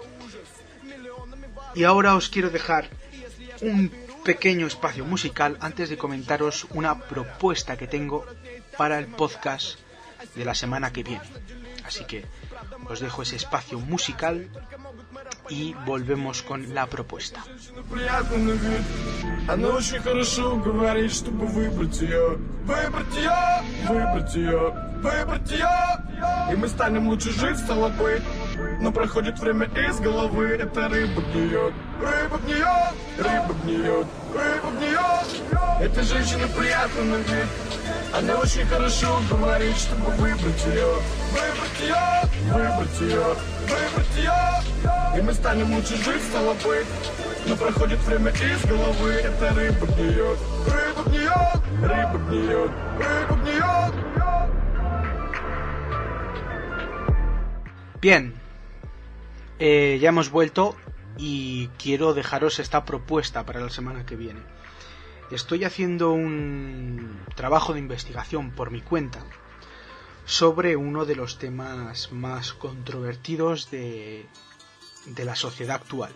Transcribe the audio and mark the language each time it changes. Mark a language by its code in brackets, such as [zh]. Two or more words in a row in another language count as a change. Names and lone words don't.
[es] Y ahora os quiero dejar un pequeño espacio musical antes de comentaros una propuesta que tengo para el podcast de la semana que viene. Así que os dejo ese espacio musical y volvemos con la propuesta. [ru] Но проходит время из головы, эта рыба гниет, рыба гниет, рыба гниет, рыба гниет. Этой женщине приятно на вид, она очень хорошо говорит, чтобы выбрать ее, выбрать ее, выбрать ее, выбрать ее. И мы станем лучше жить, стало быть. Но проходит время из головы, эта рыба гниет, рыба гниет, рыба гниет, рыба гниет. [es] Bien. Ya hemos vuelto y quiero dejaros esta propuesta para la semana que viene. Estoy haciendo un trabajo de investigación por mi cuenta sobre uno de los temas más controvertidos de la sociedad actual.